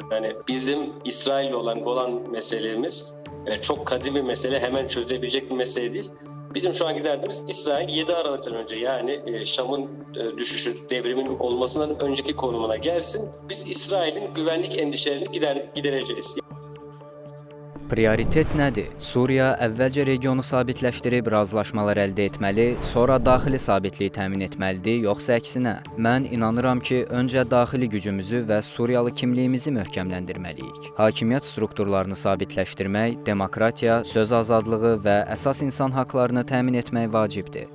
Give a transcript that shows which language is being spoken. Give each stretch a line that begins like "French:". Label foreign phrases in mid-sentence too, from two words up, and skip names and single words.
Turkish: Yani bizim İsrail'le olan Golan meselemiz çok kadim bir mesele, hemen çözebilecek bir mesele değil. Bizim şu anki derdimiz İsrail 7 Aralık'tan önce yani Şam'ın düşüşü, devrimin olmasından önceki konumuna gelsin. Biz İsrail'in güvenlik endişelerini gidereceğiz.
Azerbaijani: Prioritet nədir? Suriya əvvəlcə regionu sabitləşdirib razılaşmalar əldə etməli, sonra daxili sabitliyi təmin etməlidir, yoxsa əksinə? Mən inanıram ki, öncə daxili gücümüzü və Suriyalı kimliyimizi möhkəmləndirməliyik. Hakimiyyət strukturlarını sabitləşdirmək, demokratiya, söz azadlığı və əsas insan haqlarını təmin etmək vacibdir.